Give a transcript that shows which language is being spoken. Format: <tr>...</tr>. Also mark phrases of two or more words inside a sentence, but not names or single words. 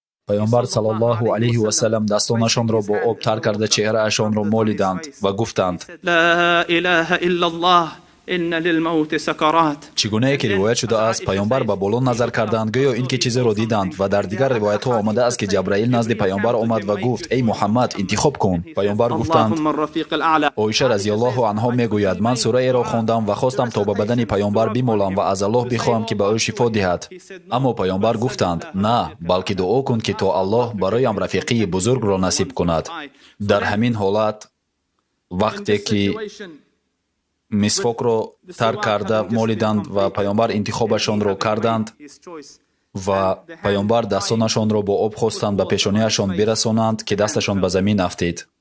<tg>пайғамбар</tg> <ar>صلى الله عليه وسلم</ar> <tg>дастонашонро бо об тар карда чеҳраашонро молиданд ва гуфтанд:</tg> <ar>لا إله إلا الله إن للموت سكرات.</ar> <tg>чӣ гунае ки ривоят шудааст, пайғамбар ба боло назар карданд, гӯё ин ки чизеро диданд, ва дар дигар ривоятҳо омадааст ки ҷабраил назди пайғамбар омад ва гуфт: эй Муҳаммад, интихоб кун. Пайғамбар гуфтанд:</tg> <ar>اللهم الرفيق الأعلى.</ar> <tg>оиша</tg> <ar>رضي الله عنها</ar> <tg>мегӯяд: ман сураеро хондам ва хостам то ба бадани пайғамбар бимолам ва аз Аллоҳ бихоҳам ки ба ӯ шифо диҳад. Аммо пайғамбар гуфтанд: на, балки дуо кун ки то Аллоҳ бароям рафиқии бузургро насиб кунад. Дар ҳамин ҳолат, вақте ки мисвокро тар карда молиданд ва пайғамбар интихобашонро карданд ва пайғамбар дастонашонро бо об хостанд ба пешониашон бирасонанд ки дасташон ба замин афтид.</tg>